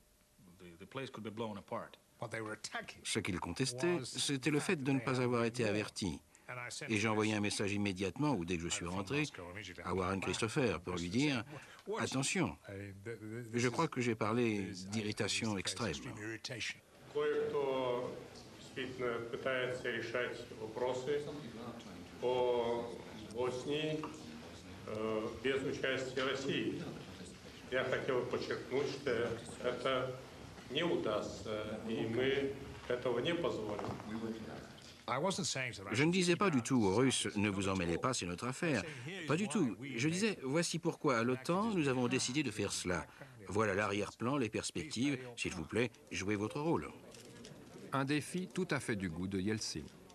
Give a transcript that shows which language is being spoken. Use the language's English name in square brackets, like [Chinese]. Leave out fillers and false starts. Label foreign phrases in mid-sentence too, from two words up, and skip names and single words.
[French] Ce qu'ils contestaient, c'était le fait de ne pas avoir été avertis. Et j'ai envoyé un message immédiatement, ou dès que je suis rentré, à Warren Christopher pour lui dire « Attention, je crois que j'ai parlé d'irritation extrême. » [Russian] Кое-кто действительно пытается решать вопросы по Боснии без участия России. Я хотел подчеркнуть, что это не удастся, и мы этого не позволим. [French] Je ne disais pas du tout aux Russes « Ne vous en mêlez pas, c'est notre affaire ». Pas du tout. Je disais « Voici pourquoi à l'OTAN, nous avons décidé de faire cela. Voilà l'arrière-plan, les perspectives. S'il vous plaît, jouez votre rôle. » Un défi tout à fait du goût de Yeltsin.